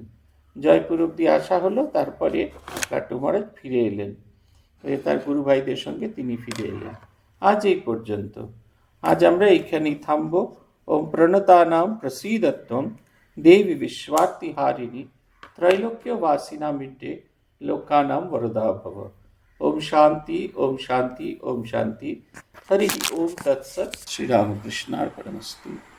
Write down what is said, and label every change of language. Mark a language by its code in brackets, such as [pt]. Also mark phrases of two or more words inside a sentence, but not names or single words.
[bn] জয়পুর অব্দি আসা হলো, তারপরে লাটু মহারাজ ফিরে এলেন, তার গুরু ভাইদের সঙ্গে তিনি ফিরে এলেন। আজ এই পর্যন্ত। আজ আমরা এইখানেই থামব। [sa] ওম প্রণতানাম প্রসীদত্বম দেবী বিশ্বার্তিহারিণী ত্রৈলোক্যবাসিনা মিড্ডে লোকানাম বরদা ভব। ओम शांति, ओम शांति, ओम शांति। हरि ओम तत्सत। श्री रामकृष्णार्पणमस्तु।